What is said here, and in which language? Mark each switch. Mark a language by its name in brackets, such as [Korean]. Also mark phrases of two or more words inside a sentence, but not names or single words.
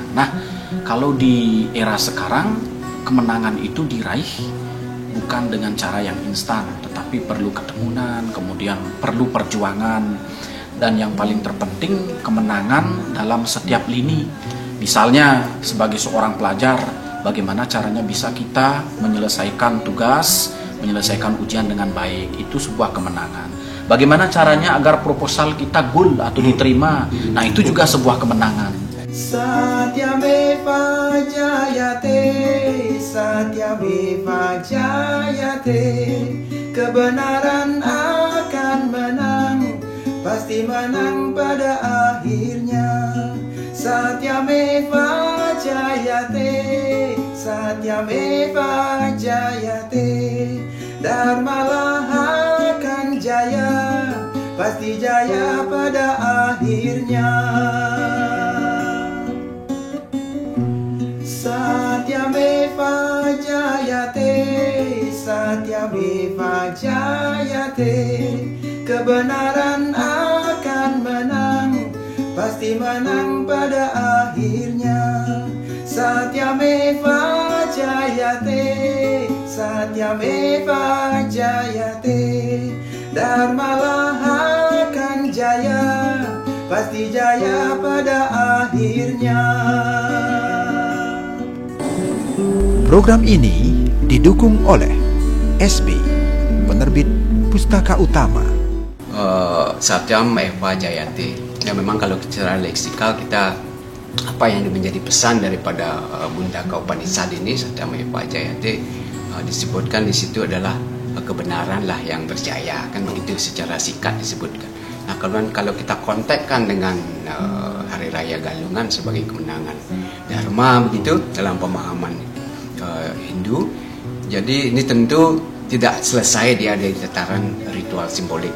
[Indonesian] Nah, kalau di era sekarang, kemenangan itu diraih bukan dengan cara yang instan, tetapi perlu ketemunan, kemudian perlu perjuangan, dan yang paling terpenting kemenangan dalam setiap lini. Misalnya sebagai seorang pelajar, bagaimana caranya bisa kita menyelesaikan tugas, menyelesaikan ujian dengan baik, itu sebuah kemenangan. Bagaimana caranya agar proposal kita goal atau diterima, nah itu juga sebuah kemenangan. [Sanskrit] सत्यमेव जयते, सत्यमेव जयते. [Indonesian] Kebenaran akan menang, pasti menang pada akhirnya. [Sanskrit] सत्यमेव जयते, सत्यमेव जयते. [Indonesian] Dharmalah akan jaya, pasti jaya pada akhirnya. [Sanskrit] सत्यमेव जयते, सत्यमेव जयते. [Indonesian] Kebenaran akan menang, pasti menang pada akhirnya. [Sanskrit] सत्यमेव जयते, सत्यमेव जयते. [Indonesian] Dharmalah akan jaya, pasti jaya pada akhirnya. Program ini didukung oleh SB, penerbit Pustaka Utama. [Sanskrit] सत्यमेव जयते. [Indonesian] Ya memang kalau secara leksikal kita apa yang menjadi pesan daripada Mundaka Upanishad ini, [Sanskrit] सत्यमेव जयते, [Indonesian] disebutkan di situ adalah kebenaran lah yang berjaya, kan begitu secara singkat disebutkan. Nah kalau kita kontekkan dengan Hari Raya Galungan sebagai kemenangan Dharma begitu dalam pemahaman Hindu, jadi ini tentu tidak selesai dia dari tataran ritual simbolik.